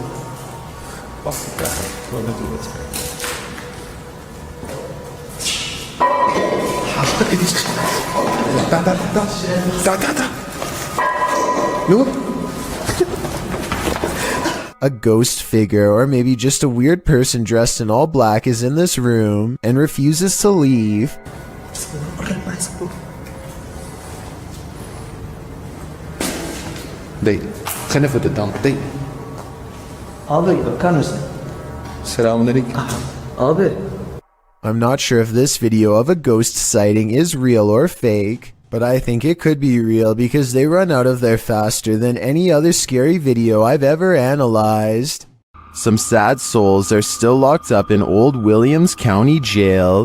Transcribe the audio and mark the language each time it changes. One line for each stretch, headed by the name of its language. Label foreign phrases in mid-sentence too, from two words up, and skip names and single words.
English: A ghost figure, or maybe just a weird person dressed in all black, is in this room and refuses to leave. Date.
Arabic: خلينا في قدام.
English: Date.
Turkish: Abi bakar mısın? Selamünaleyküm. Abi.
English: I'm not sure if this video of a ghost sighting is real or fake, but I think it could be real because they run out of there faster than any other scary video I've ever analyzed. Some sad souls are still locked up in Old Williams County Jail.